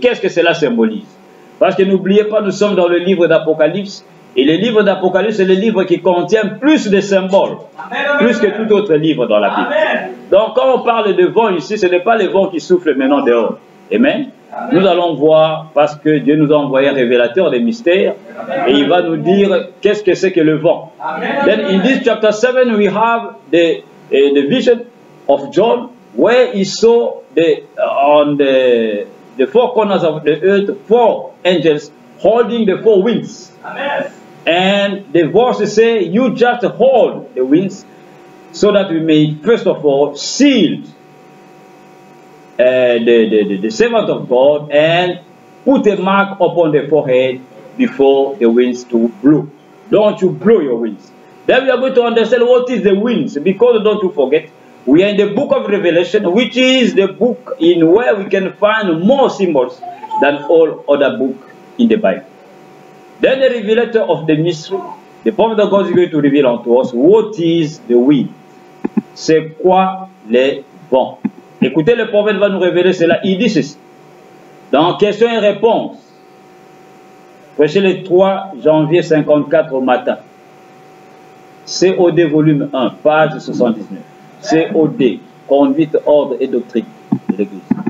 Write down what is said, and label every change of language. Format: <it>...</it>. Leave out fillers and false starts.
<fr>Qu'est-ce que cela symbolise? Parce que n'oubliez pas, nous sommes dans le livre d'Apocalypse, et le livre d'Apocalypse, c'est le livre qui contient plus de symboles, plus que tout autre livre dans la Bible. Donc quand on parle de vent ici, ce n'est pas les vents qui soufflent maintenant dehors. Amen. Nous allons voir, parce que Dieu nous a envoyé un révélateur des mystères, et il va nous dire qu'est-ce que c'est que le vent.</fr> <en>Then in this chapter 7 we have the vision of John, where he saw on the the four corners of the earth, four angels holding the four winds. Amen. And the verse say, you just hold the winds so that we may, first of all, seal the servant of God and put a mark upon the forehead before the winds to blow. Don't you blow your winds. Then we are going to understand what is the winds, because don't you forget, we are in the book of Revelation, which is the book in where we can find more symbols than all other books in the Bible. Then the revelator of the mystery, the prophet of God is going to reveal unto us what is the wind.</en> <fr>C'est quoi les vents? Écoutez, le prophète va nous révéler cela. Il dit ceci. Dans questions et réponses, prêché le 3 janvier 54 au matin. COD volume 1, page 79. COD, conduite, ordre et doctrine de l'Église.</fr>